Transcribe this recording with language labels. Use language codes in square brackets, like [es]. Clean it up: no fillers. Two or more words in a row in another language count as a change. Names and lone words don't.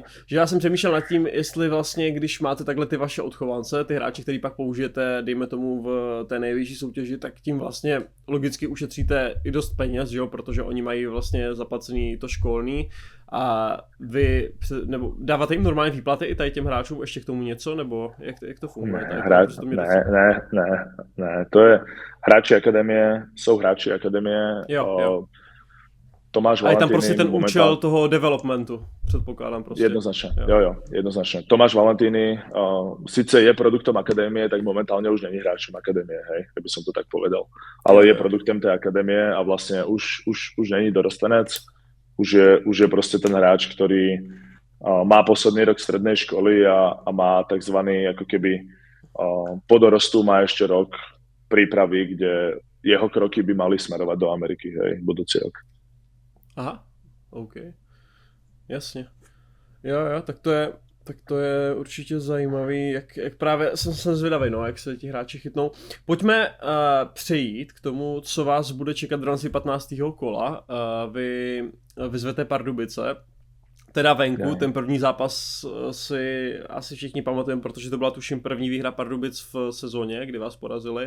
[cs] Že já jsem přemýšlel nad tím, jestli vlastně, když máte takhle ty vaše odchovance, ty hráči, který pak použijete, dejme tomu v té nejvyšší soutěži, tak tím vlastně logicky ušetříte i dost peněz, že jo, protože oni mají vlastně zaplacený to školní a vy, nebo dáváte jim normální výplaty i tady těm hráčům ještě k tomu něco, nebo jak to funguje? Ne, to je hráči akademie, jsou hráči akademie. Jo. Tomáš Valentini. A je tam prostě ten [sk] momentálne... [cs] účel toho developmentu, předpokládám prostě. [sk] Jednoznačne, jo, jednoznačne. Tomáš Valentini síce je produktom akadémie, tak momentálne už není hráčom akadémie, hej, keby som to tak povedal. Ale je produktem tej akadémie a vlastne už není dorostenec, už je proste ten hráč, ktorý má posledný rok strednej školy a má takzvaný ako keby po dorostu má ešte rok prípravy, kde jeho kroky by mali smerovať do Ameriky, hej, budúci rok. [cs] Aha, OK. Jasně. Jo, tak to je určitě zajímavý, jak právě jsem zvědavý, no, jak se ti hráči chytnou. Pojďme přejít k tomu, co vás bude čekat v rámci 15. kola. Vy vyzvete Pardubice, teda venku, ten první zápas si asi všichni pamatujeme, protože to byla tuším první výhra Pardubic v sezóně, kdy vás porazili.